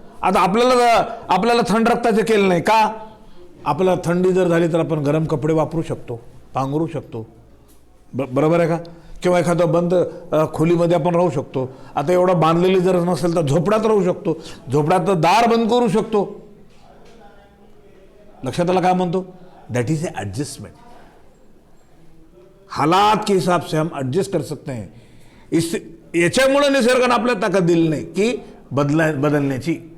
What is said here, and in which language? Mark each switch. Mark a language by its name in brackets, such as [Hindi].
[Marathi] आता आपल्याला थंड रक्ताचे केलं नाही का, आपल्याला थंडी जर झाली तर आपण गरम कपडे वापरू शकतो, पांघरू शकतो, बरोबर आहे का. किंवा एखादं बंद खोलीमध्ये आपण राहू शकतो. आता एवढं बांधलेली जर नसेल तर झोपड्यात राहू शकतो, झोपड्यात दार बंद करू शकतो. लक्षात आलं काय म्हणतो, [English] That is a adjustment. [Hindi] हालात के हिसाब से हम एडजस्ट कर सकते हैं. [Marathi] इस याच्यामुळे निसर्गाने आपल्याला ताकद दिली नाही की बदलण्याची.